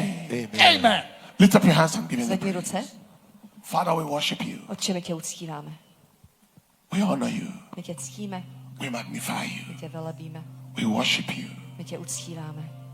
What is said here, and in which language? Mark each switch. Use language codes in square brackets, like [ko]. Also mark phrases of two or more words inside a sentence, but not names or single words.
[en] Amen. Lift up your hands and give him the [cs] Zvedni [en] praise. [cs] ruce. [en] Father, we worship you. [cs] Otče, my tě uctíváme. [en] We honor you. [cs] My tě ctíme. [en] We magnify [cs] My [en] you. [cs] tě velebíme. [en] We worship you. [cs] My tě uctíváme.